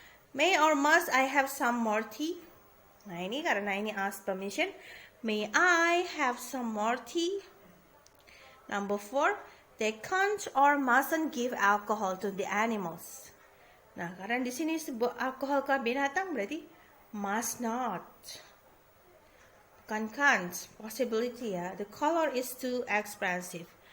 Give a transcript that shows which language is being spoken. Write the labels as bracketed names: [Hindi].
[English] May or must I have some more tea? [Indonesian] Nah ini karena ini [English] ask permission. May I have some more tea? Number 4. They can't or mustn't give alcohol to the animals. [Indonesian] Nah karena di sini sebuah alkohol ke binatang berarti must not. Bukan [English] can't, possibility ya. The color is too expensive.